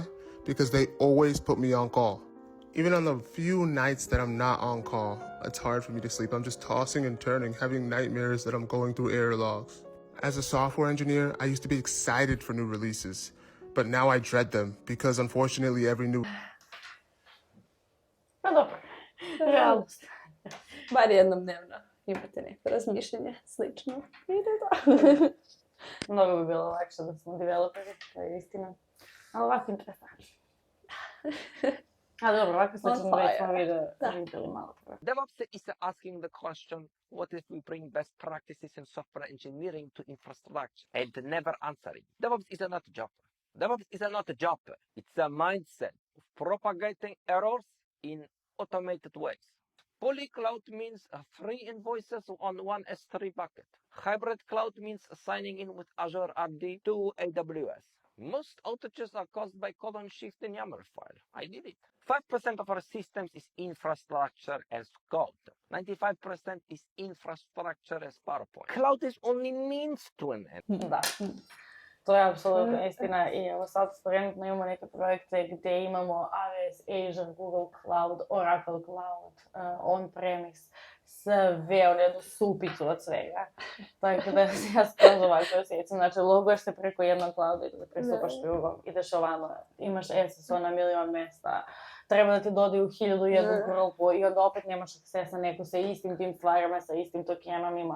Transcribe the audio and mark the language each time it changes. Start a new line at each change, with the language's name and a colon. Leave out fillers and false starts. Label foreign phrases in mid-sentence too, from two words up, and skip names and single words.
English: Because they always put me on call. Even on the few nights that I'm not on call, it's hard for me to sleep. I'm just tossing and turning, having nightmares that I'm going through error logs. As a software engineer, I used to be excited for new releases, but now I dread them because unfortunately every new...
Serbian: Pa dobro, realnost. Bar jednom dnevno imate neko razmišljenje slično. I da. Mnogo bi bilo lakše da smo developeri, to je istina. Ali ovako interesantno. Ali dobro, ovako slično već smo videli malo prvo.
English: DevOps is asking the question, what if we bring best practices in software engineering to infrastructure, and never answering. DevOps is not a job. DevOps is not a job. It's a mindset of propagating errors in automated ways. Fully cloud means free invoices on one S3 bucket. Hybrid cloud means signing in with Azure RD to AWS. Most outages are caused by colon shift in YAML file. I did it. 5% of our systems is infrastructure as code. 95% is infrastructure as PowerPoint. Cloud is only means to an end.
Serbian: Da, to je apsolutno istina i evo sad trenutno imamo neke projekte gdje imamo AWS, Azure, Google Cloud, Oracle Cloud, on-premise, sve u jednu supicu od svega. Tako da ja skroz ovako osjećam, znači loguješ se preko jednog clouda i da pristupaš drugom, ideš ovamo, imaš SSO na milion mesta, treba da ti dodaju 1001 grupu i onda opet nemaš akses na neku sa istim tim stvarima, sa istim tokenom ima.